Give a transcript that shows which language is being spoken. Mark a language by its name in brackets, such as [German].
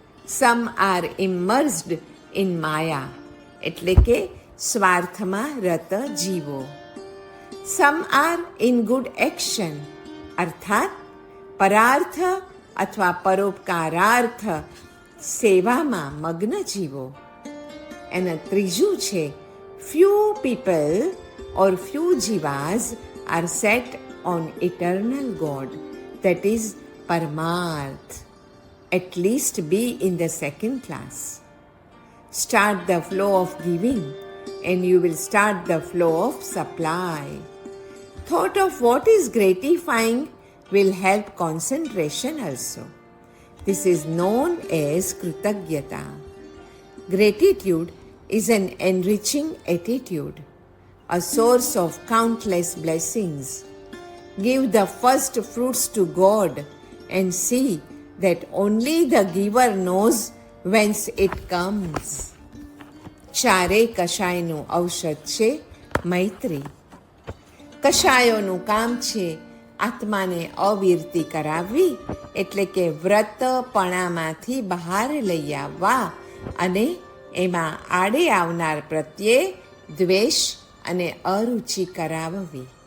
[English] Some are immersed in maya, [Gujarati] એટલે કે સ્વાર્થમાં રત જીવો. [English] Some are in good action, [Gujarati] અર્થાત પરાર્થ અથવા પરોપકારાર્થ સેવામાં મગ્ન જીવો. અને ત્રીજું છે, [English] few people or few jivas are set on eternal God, that is Paramarth. At least be in the second class. Start the flow of giving and you will start the flow of supply. Thought of what is gratifying will help concentration also. This is known as Kritagyata. Gratitude is an enriching attitude, a source of countless blessings. Give the first fruits to God and see that only the giver knows whence it comes. [Gujarati] ચારે કશાયનું ઔષધ છે મૈત્રી. કશાયોનું કામ છે આત્માને અવિરતી કરાવવી, એટલે કે વ્રતપણામાંથી બહાર લઈ આવવા અને એમાં આડે આવનાર પ્રત્યે દ્વેષ અને અરુચિ કરાવવી.